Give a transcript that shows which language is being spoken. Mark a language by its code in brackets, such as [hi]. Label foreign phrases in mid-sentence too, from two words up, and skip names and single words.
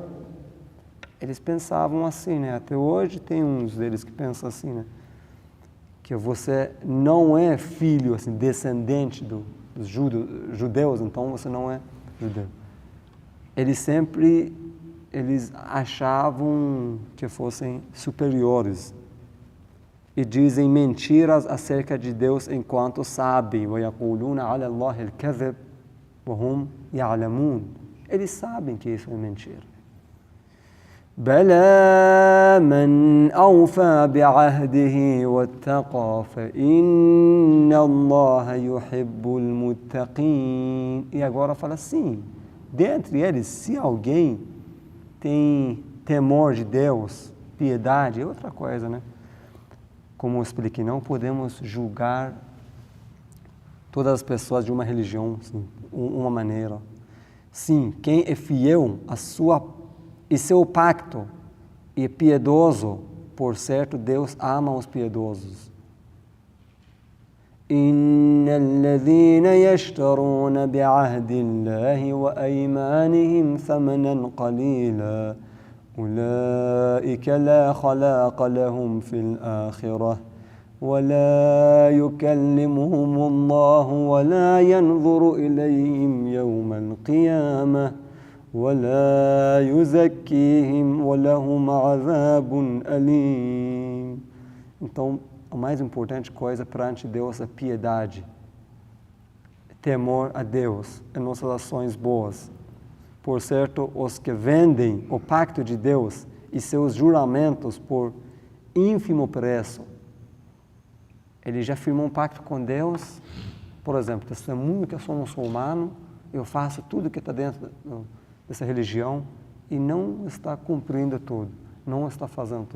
[pt] Eles pensavam assim, até hoje tem uns deles que pensam assim, que você não é filho, assim, descendente dos judeus, então você não é judeu. Eles achavam que fossem superiores e dizem mentiras acerca de Deus enquanto sabem. [ar] وَيَقُولُونَ عَلَى اللَّهِ الْكَذِبَ وَهُمْ يَعْلَمُونَ. [pt] Eles sabem que isso é mentira. [ar] بَلَى مَنْ أَوْفَى بِعَهْدِهِ وَاتَّقَى فَإِنَّ اللَّهَ يُحِبُّ الْمُتَّقِينَ. [pt] E agora fala assim, dentre eles, se alguém tem temor de Deus, piedade, é outra coisa, né? Como eu expliquei, não podemos julgar todas as pessoas de uma religião, assim, uma maneira. Sim, quem é fiel e seu pacto e é piedoso, por certo, Deus ama os piedosos. [ar] إن الذين يشترون بعهد الله وأيمانهم ثمنا قليلا أولئك لا خلاق لهم في الآخرة ولا يكلمهم الله ولا ينظر إليهم يوم القيامة ولا يزكيهم ولهم عذاب أليم. [pt] Então, a mais importante coisa perante Deus é piedade, temor a Deus em nossas ações boas. Por certo, os que vendem o pacto de Deus e seus juramentos por ínfimo preço, ele já firmou um pacto com Deus, por exemplo, testemunho que eu sou muçulmano, eu faço tudo que está dentro dessa religião e não está cumprindo tudo, não está fazendo tudo.